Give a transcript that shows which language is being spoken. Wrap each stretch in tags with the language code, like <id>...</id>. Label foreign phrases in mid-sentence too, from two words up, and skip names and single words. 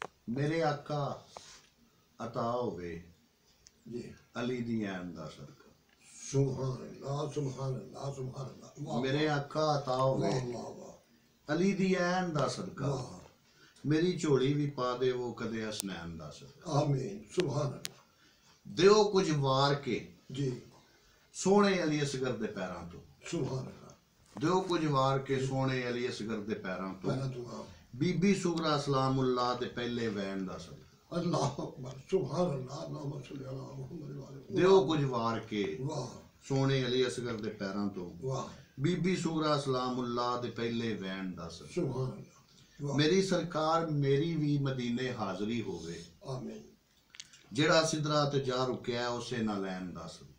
<pa>میرے آقا عطا ہووے जी علی دی عین دا صدقہ.</pa> <ar>سبحان الله سبحان الله سبحان الله.</ar> <pa>वाह میرے آقا عطا ہووے واہ واہ واہ علی دی عین دا صدقہ. वाह। میری جھولی بھی پا دے او کدے حسنین دا صدقہ.</pa> <ar>آمين سبحان الله.</ar> <pa>دیو کجھ وار کے जी سونے علی اصغر دے پیراں توں.</pa> <ar>سبحان الله.</ar> <pa>دیو کجھ وار کے سونے علی اصغر دے پیراں توں. پہلا دعا بی بی صغریٰ سلام اللہ دے پہلے وین دا صدقہ.</pa> <ar>الله أكبر سبحان الله اللهم صل على محمد وآل.</ar> <pa>دیو کجھ وار کے वाह سونے علی اصغر دے پیراں توں. वाह بی بی صغریٰ سلام اللہ دے پہلے وین دا صدقہ.</pa> <ar>سبحان الله. वाह</ar> <pa>میری سرکار میری بھی مدینے حاضری ہووے आमीन। جیہڑا سدرہ تے جا رکیا اوسے نا لین دا صدقہ.</pa>